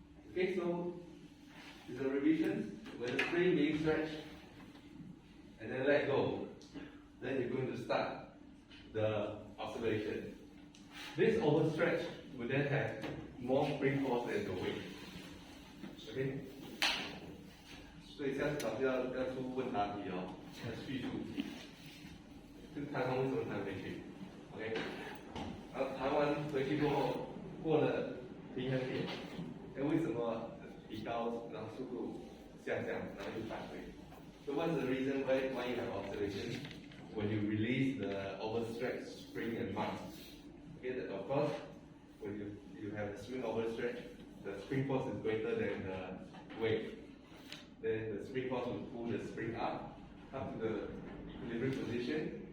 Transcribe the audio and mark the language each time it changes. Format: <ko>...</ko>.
<en>Okay, so it's a revision. When the spring being stretched and then let go, then you're going to start the oscillation. This overstretch will then have more spring force than the weight. Okay?</en> <zh>所以下次老师要出问答题哦，要叙述这个弹簧为什么弹回去 ，OK， 然后弹完回去过后，过了平衡点，为什么提高，然后速度下降，然后又返回？</zh> <en>So what's the reason why you have oscillation? when you release the overstretched spring and mass. Okay, that of course, when you have the spring overstretched, the spring force is greater than the weight. Then the spring force will pull the spring up to the equilibrium position.</en>